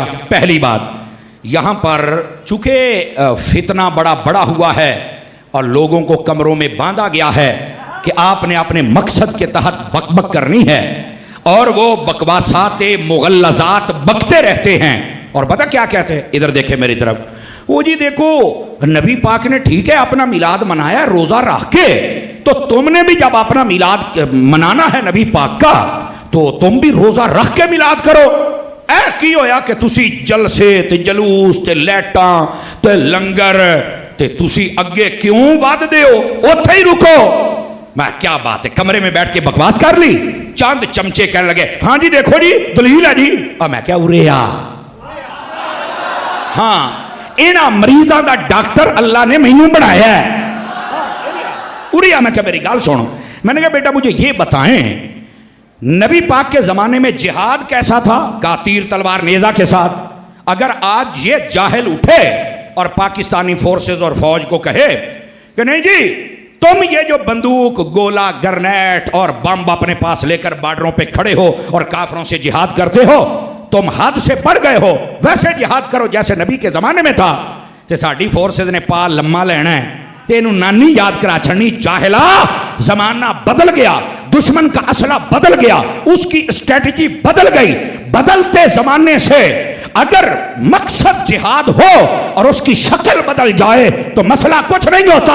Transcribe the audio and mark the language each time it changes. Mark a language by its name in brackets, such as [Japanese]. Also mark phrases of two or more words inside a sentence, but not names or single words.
[Urdu] پہلی بات, یہاں پر چونکہ فتنہ بڑا ہوا ہے اور لوگوں کو کمروں میں باندھا گیا ہے کہ آپ نے اپنے مقصد کے تحت بک بک کرنی ہے, اور وہ بکواسات مغلظات بکتے رہتے ہیں. اور پتہ کیا کہتے ہیں, ادھر دیکھیں میری طرف, وہ جی دیکھو نبی پاک نے ٹھیک ہے اپنا میلاد منایا روزہ رکھ کے, تو تم نے بھی جب اپنا میلاد منانا ہے نبی پاک کا تو تم بھی روزہ رکھ کے میلاد کرو. [Punjabi] اے کی ہویا کہ تسی جلسے تے جلوس تے لیٹاں تے لنگر تے تسی اگے کیوں ود دیو, اوتھے ہی رکو. [Urdu] میں کیا بات ہے, کمرے میں بیٹھ کے بکواس کر لی, چاند چمچے کہنے لگے ہاں جی دیکھو جی دلیل ہے جی. [Punjabi] اور میں کیا اریا, ہاں اینا مریضاں دا ڈاکٹر اللہ نے مینوں بنایا ہے. اریا میں کیا میری گال سنو. [Urdu] میں نے کہا بیٹا مجھے یہ بتائیں نبی پاک کے زمانے میں جہاد کیسا تھا؟ کہا تیر تلوار نیزہ کے ساتھ. اگر آج یہ جاہل اٹھے اور پاکستانی فورسز اور فوج کو کہے کہ نہیں جی تم یہ جو بندوق گولا گرنیٹ اور بم اپنے پاس لے کر بارڈروں پہ کھڑے ہو اور کافروں سے جہاد کرتے ہو, تم حد سے بڑھ گئے ہو, ویسے جہاد کرو جیسے نبی کے زمانے میں تھا. [Punjabi] تے ساڈی فورسز نے پا لمما لینا ہے تے انہوں نانی یاد کرا چھڑنی. [Urdu] جاہلا زمانہ بدل گیا, دشمن کا اسلحہ بدل گیا, اس کی اسٹریٹجی بدل گئی. بدلتے زمانے سے اگر مقصد جہاد ہو اور اس کی شکل بدل جائے تو مسئلہ کچھ نہیں ہوتا.